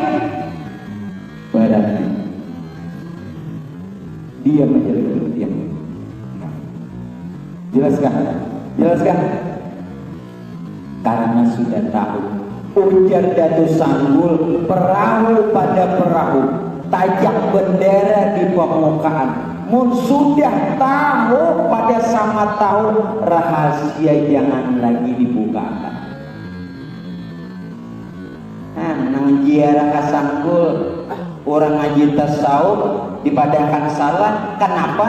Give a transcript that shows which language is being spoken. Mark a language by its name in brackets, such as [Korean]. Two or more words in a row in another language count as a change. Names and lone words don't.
[Indonesian] Berarti dia menjadi yang jelaskan. Karena sudah tahu ujar datu sanggul, perahu pada perahu, tajak bendera di permukaan. [Banjar] Mun sudah tahu, pada sama tahu, rahasia jangan lagi dibukakan. Nang jiarah kasanggul, orang ngaji tasawuf dipadahkan salah. [Indonesian] Kenapa?